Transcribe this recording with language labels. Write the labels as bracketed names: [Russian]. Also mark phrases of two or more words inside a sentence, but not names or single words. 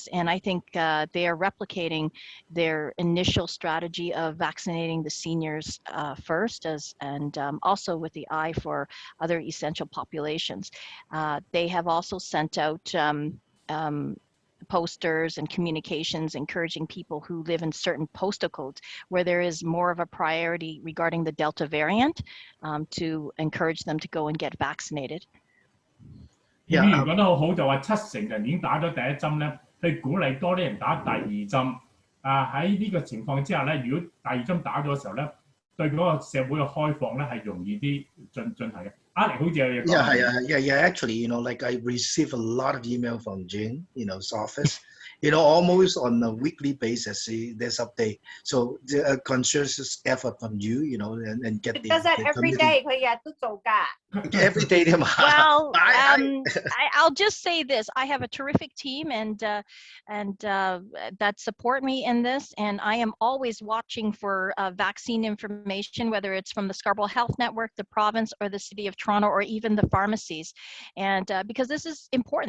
[English] And I think they are replicating their initial strategy of vaccinating the seniors first, and also with the eye for other essential populations. They have also sent out posters and communications encouraging people who live in certain postal codes where there is more of a priority regarding the Delta variant to encourage them to go and get vaccinated. [Cantonese] 議員講得好好，就話70%人已經打咗第一針咧，去鼓勵多啲人打第二針。喺呢個情況之下咧，如果第二針打咗嘅時候咧，對嗰個社會嘅開放咧係容易啲進行嘅。Alex 好似有嘢講。 [English] Yeah. Actually, like I receive a lot of email from Jane, office. Almost on a weekly basis, there's update. So the conscious effort from you, and get the. Does that every day? [Cantonese] 佢日日都做㗎。 [English] Every day, well, I'll just say this: I have a terrific team, and that support me in this, and I am always watching for vaccine information, whether it's from the Scarborough Health Network, the province, or the City of Toronto, or even the pharmacies, and because this is important.